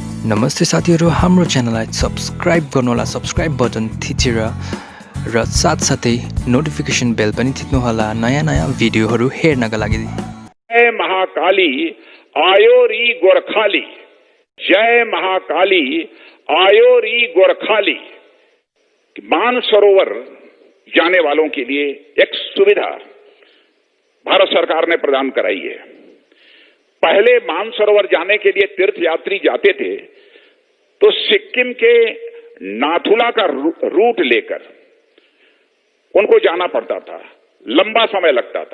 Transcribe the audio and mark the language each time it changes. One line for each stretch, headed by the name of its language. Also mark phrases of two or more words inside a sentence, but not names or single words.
Nepali: नमस्ते साथीहरु, हाम्रो च्यानललाई सब्स्क्राइब गर्नुहोला, सब्स्क्राइब बटन थिचेर र साथसाथै नोटिफिकेसन बेल पनि थिच्नुहोला नयाँ भिडियोहरू हेर्नका लागि। जय महाकाली आयो री गोरखाली, जय महाकाली आयो री गोरखाली।
Hindi: मानसरोवर जाने वालों के लिए एक सुविधा भारत सरकार ने प्रदान कराई है। पहले मानसरोवर जाने के लिए तीर्थ यात्री जाते थे तो सिक्किम के नाथुला का रूट लेकर उनको जाना पड़ता था, लंबा समय लगता था।